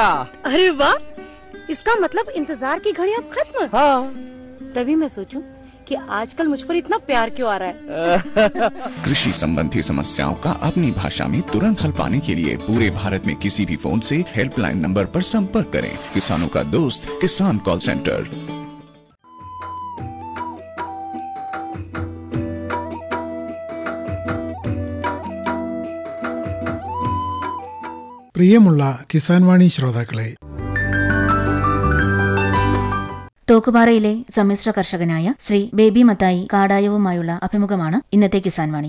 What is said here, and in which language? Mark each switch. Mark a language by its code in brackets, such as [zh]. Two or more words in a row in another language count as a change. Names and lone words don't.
[hi] अरे वाह, इसका मतलब इंतजार की घड़ी अब खत्म। हाँ, तभी मैं सोचूं कि आजकल मुझ पर इतना प्यार क्यों आ रहा है। कृषि संबंधी समस्याओं का अपनी भाषा में तुरंत हल पाने के लिए पूरे भारत में किसी भी फोन से हेल्पलाइन नंबर पर संपर्क करें। किसानों का दोस्त किसान कॉल सेंटर. [ml] പ്രിയമുള്ള കിസാൻ വാണി ശ്രോതാക്കളെ, തോക്കുപാറയിലെ സമ്മിശ്ര കർഷകനായ ശ്രീ ബേബി മത്തായി കാടായവുമായുള്ള അഭിമുഖമാണ് ഇന്നത്തെ കിസാൻ വാണി.